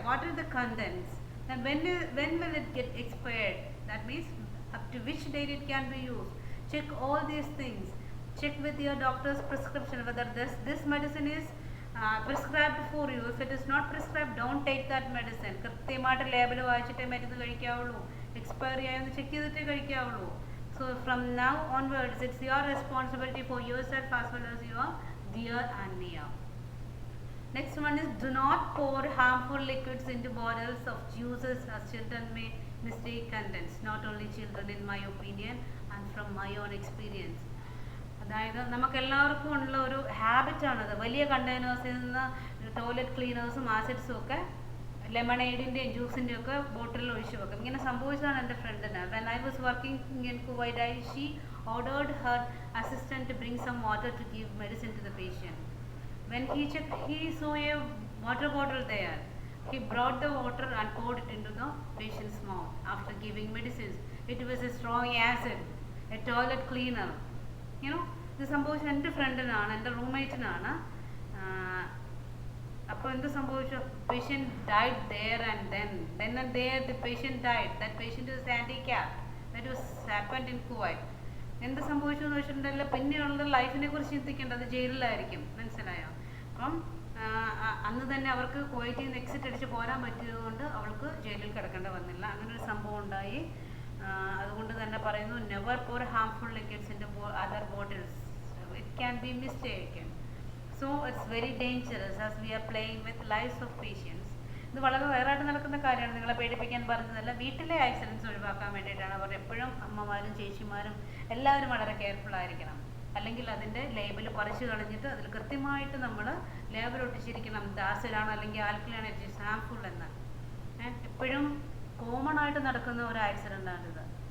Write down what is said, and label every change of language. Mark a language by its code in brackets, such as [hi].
[en] What are the contents? And when will it get expired? That means up to which date it can be used. Check all these things. Check with your doctor's prescription whether this medicine is prescribed for you. If it is not prescribed, don't take that medicine. [ml] കൃത്യമായിട്ട് label വായിച്ചിട്ടേ മരുന്ന് കഴിക്കാവുള്ളൂ. Expiry ആയെന്ന് check ചെയ്തിട്ടേ കഴിക്കാവുള്ളൂ. [en] So from now onwards, it's your responsibility for yourself as well as your dear and near. Next one is, do not pour harmful liquids into bottles of juices as children may mistake contents. Not only children, in my opinion and from my own experience. [ml] അതായത് നമുക്ക് എല്ലാവർക്കും ഉള്ള ഒരു ഹാബിറ്റാണത്. വലിയ കണ്ടെയ്നേഴ്സിൽ നിന്ന് toilet ക്ലീനേഴ്സും ആസിഡ്സും ഒക്കെ ലെമണേഡിൻ്റെയും ജ്യൂസിൻ്റെയും ഒക്കെ ബോട്ടിലിൽ ഒഴിച്ചു വെക്കും. ഇങ്ങനെ സംഭവിച്ചതാണ് എൻ്റെ ഫ്രണ്ടിന്. [en] When I was working in Kuwait, she ordered her assistant to bring some water to give medicine to the patient. When he checked, he saw a water bottle there. He brought the water and poured it into the patient's mouth after giving medicines. It was a strong acid, a toilet cleaner. You know, this [ml] സംഭവിച്ചത് എൻ്റെ ഫ്രണ്ടിനാണ്, എൻ്റെ റൂംമേറ്റിനാണ്. അപ്പോൾ എന്ത് സംഭവിച്ചു? [en] Patient died there and then and there the patient died. That patient is handicapped. That was happened in Kuwait. [ml] എന്ത് സംഭവിച്ചു എന്ന് വെച്ചിട്ടുണ്ടെങ്കിൽ പിന്നെയുള്ള ലൈഫിനെ കുറിച്ച് ചിന്തിക്കേണ്ടത് ജയിലിലായിരിക്കും. മനസ്സിലായോ? അപ്പം അന്ന് തന്നെ അവർക്ക് കുവൈറ്റിൽ നിന്ന് എക്സിറ്റ് അടിച്ച് പോരാൻ പറ്റിയതുകൊണ്ട് അവൾക്ക് ജയിലിൽ കിടക്കേണ്ടി വന്നില്ല. അങ്ങനെ ഒരു സംഭവം ഉണ്ടായി. അതുകൊണ്ട് തന്നെ പറയുന്നു, [en] Never pour harmful liquids into other bottles. It can be mistaken. So it's very dangerous as we are playing with lives of patients. [ml] ഇത് വളരെ റയറായിട്ട് നടക്കുന്ന കാര്യമാണ്. നിങ്ങളെ പേടിപ്പിക്കാൻ പറഞ്ഞതല്ല, വീട്ടിലെ ആക്സിഡൻസ് ഒഴിവാക്കാൻ വേണ്ടിയിട്ടാണ്. അവർ എപ്പോഴും അമ്മമാരും ചേച്ചിമാരും എല്ലാവരും വളരെ കെയർഫുൾ ആയിരിക്കണം. അല്ലെങ്കിൽ അതിൻ്റെ ലേബൽ പറിച്ചു കളഞ്ഞിട്ട് അതിൽ കൃത്യമായിട്ട് നമ്മൾ ലേബൽ ഒട്ടിച്ചിരിക്കണം. ആസിഡാണ് അല്ലെങ്കിൽ ആൽക്കലാണ്, [en] it is harmful [ml] എന്ന്. എപ്പോഴും കോമൺ ആയിട്ട് നടക്കുന്ന ഒരു ആക്സിഡൻ്റാണിത്.